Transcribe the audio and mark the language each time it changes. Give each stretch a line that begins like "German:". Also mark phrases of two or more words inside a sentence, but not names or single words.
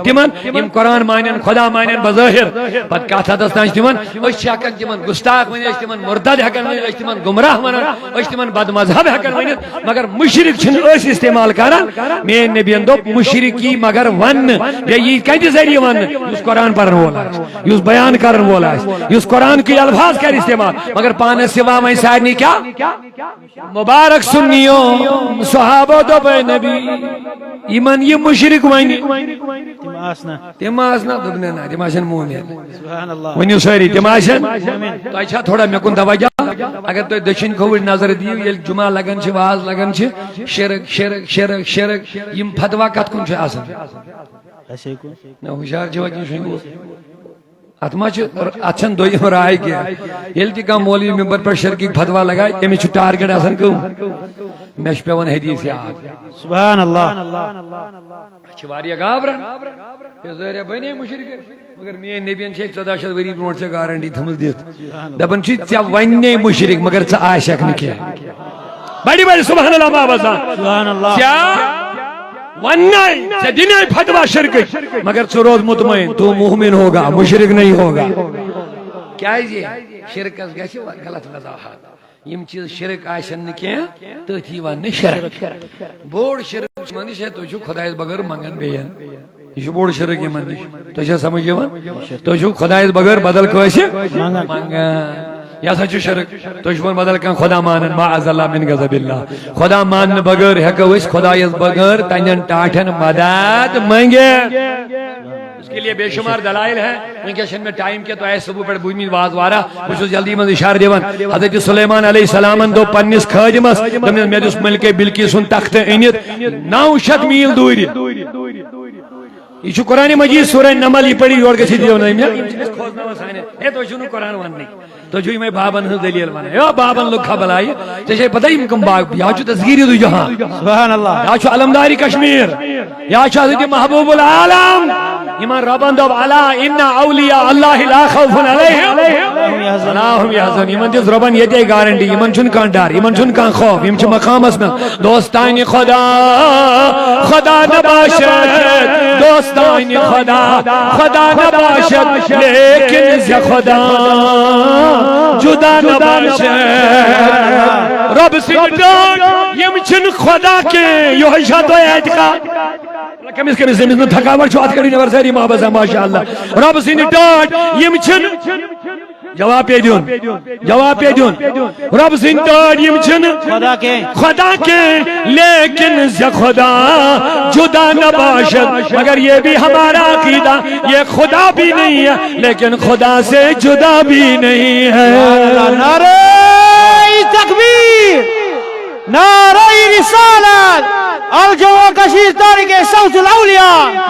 Kashmiri: تِمن یِم قرآن مانن خۄدا مانن بظٲہر پتہٕ کتھ حدس تام چھِ تِمن أسۍ چھِ ہٮ۪کان تِمن گُستاخ ؤنِتھ أسۍ چھِ تِمن مرتد ہٮ۪کان ؤنِتھ أسۍ چھِ تِمن گمراہ ونان أسۍ چھِ تِمن بد مذہب ہٮ۪کان ؤنِتھ مگر مُشرِک چھِنہٕ أسۍ استعمال کران میٛٲنۍ نبیَن دوٚپ مُشرِک یی مگر وننہٕ بیٚیہِ یی کتہِ ذٔریعہٕ وننہٕ یُس قرآن پرن وول آسہِ یُس بیان کرن وول آسہِ یُس قرآن کی الفاظ کرِ استعمال مگر پانس سوا وۄنۍ سارنٕے کیٛاہ مبارک سُنیو صحابو دوٚپ اے نبی یِمن یہِ مُشرِک ونہِ تِم آسنا تِم آسنا دوٚپنَے نہ تِم آسن مومن
Arabic: سبحان اللہ
Kashmiri: ؤنِو سٲری تِم آسن تۄہہِ چھا تھوڑا مےٚ کُن توجہ اگر تُہۍ دٔچھِنۍ کھووٕرۍ نظر دِیِو ییٚلہِ جُمعہ لگان چھِ واز لگان چھِ شرک شرک شرک شرک یِم فتوا کتھ کُن چھُ آسان
Urdu: ایسے کو
Kashmiri: نہ ہوشیار چھِوا کِنہٕ شۄنٛگوٕ اتھ ما چھِ اتھ چھنہٕ دوٚیِم راے کینٛہہ ییٚلہِ تہِ کانٛہہ مولوی ممبر پٮ۪ٹھ شرکٕکۍ فتوا لگایہِ تٔمِس چھُ ٹارگیٹ آسان کٕم مےٚ چھُ پیوان حدیث یاد
Arabic: سبحان اللہ
Kashmiri: چھِ واریاہ گابران ظٲہریا بنے مُشرِک مگر میٛٲنۍ نبیَن چھِ 1400 ؤری برونٛٹھ ژےٚ گارنٹی تھٲومٕژ دِتھ دپان چھِ ژےٚ ونے مُشرِک مگر ژٕ آسکھ نہٕ کینٛہہ بڑِ بڑِ
Arabic: سبحان اللہ
Kashmiri: بابا
Arabic: سبحان اللہ
Kashmiri: ژےٚ وننے ژےٚ دِنے فتوا شرکٕکۍ مگر ژٕ روز مطمئن
Urdu: تو مومن ہوگا مُشرِک نہیں ہوگا
Kashmiri: کیٛازِ شرکس گژھِ غلط وضاحت یِم چیٖز شرک آسن نہٕ کینٛہہ تٔتھۍ یی وننہٕ شرک بوٚڑ شرک چھُ یِمن نِش ہے تُہۍ چھِو خۄدایس بغٲر منگان بیٚین یہِ چھُ بوٚڑ شرک یِمن نِش تۄہہِ چھا سمجھ یِوان تُہۍ چھِو خۄدایس بغٲر بدل کٲنٛسہِ منگان یہِ ہسا چھُ شرک تُہۍ چھِو بدل کانٛہہ خۄدا مانان
Arabic: معاذ اللہ من غضب اللہ
Kashmiri: خۄدا ماننہٕ بغٲر ہٮ۪کو أسۍ خۄدایس بغٲر تنٮ۪ن ٹاٹھٮ۪ن مدد منگِتھ
Urdu: اس کے لیے بے شمار دلائل ہیں
Kashmiri: ونکس چھنہٕ مےٚ ٹایم کینٛہہ تۄہہِ آسہِ صبح پٮ۪ٹھ بوٗزمٕتۍ واز وارہ بہٕ چھُس جلدی منٛز اِشارٕ دِوان حضرت سلیمان علیہ السلامن دوٚپ پننِس خٲدِمس دوٚپنس مےٚ دِس ملکہ بلقیٖس سُنٛد تختہٕ أنِتھ 900 میٖل دوٗرِ یہ چھُ قرآن مجید سورہ نمل یہ پڑھی یور گژھِ ہے تُہۍ چھِو نہٕ قرآن وننٕے تُہۍ چھِو یِمے بابن ہٕنٛز دلیل ونان ہے بابن لوٚگ خبلایہِ ژےٚ چھے پتہ یِم کٕم باب یا چھُ تذکیٖر دُ جہاں
Arabic: سبحان اللہ
Kashmiri: یا چھُ علمداری کشمیر یا چھُ حضرت محبوب العالم یِمن رۄبن دوٚپ
Arabic: الا ان اولیاء اللہ لا خوف علیہم ولا هم یحزنون
Kashmiri: یِمن دِژ رۄبن ییٚتے گارنٹی یِمن چھُنہٕ کانٛہہ ڈر یِمن چھُنہٕ کانٛہہ خوف یِم چھِ مقامس منٛز دوستانہِ خدا
Persian: خدا نباشد دوستانہِ خدا خدا نباشد لیکن ز خدا جدا نباشد
Kashmiri: رب سٕنٛدۍ ڈاک یِم چھِنہٕ خدا کینٛہہ یِہوٚے چھا تۄہہِ اعتقاد کٔمِس کٔمِس أمِس نہٕ تھکاوٹ چھُ اتھ کٔرِو نٮ۪بر سٲری محبت ماشاء اللہ رب سٕنٛدۍ ڈاٹ یِم چھِنہٕ جواب پے دیُن جواب پے دیُن رب سٕنٛدۍ ڈاٹ یِم چھِنہٕ خدا کے
Persian: لیکن ز خدا جدا نہ باشد
Urdu: مگر یہ بھی ہمارا عقیدہ یہ خدا بھی نہیں ہے لیکن خدا سے جدا بھی نہیں ہے نعرہ تکبیر نعرہ رسالت الجو کشیر تاریخ صوت الاولیاء